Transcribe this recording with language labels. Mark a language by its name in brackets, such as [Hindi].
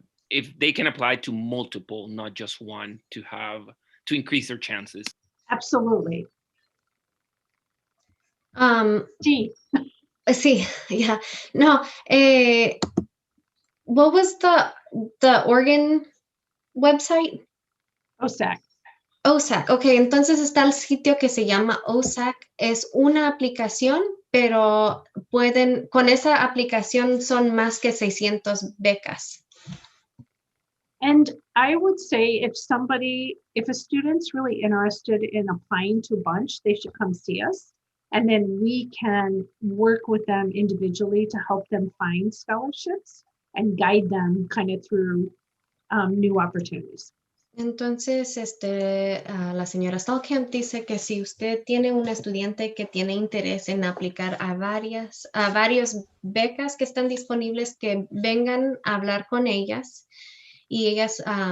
[English] If they can apply to multiple, not just one, to increase their chances. Absolutely. [Spanish] Sí, [English] yeah. No, what was the Oregon website? OSAC. [Spanish] OSAC, ok, entonces está el sitio que se llama OSAC, es una aplicación, pero con esa aplicación son más que 600 becas. [English] And I would say if a student's really interested in applying to a bunch, they should come see us. And then we can work with them individually to help them find scholarships and guide them kind of through new opportunities. [Spanish] Entonces, la señora Stallkamp dice que si usted tiene un estudiante que tiene interés en aplicar a varias becas que están disponibles, que vengan a hablar con ellas y ellas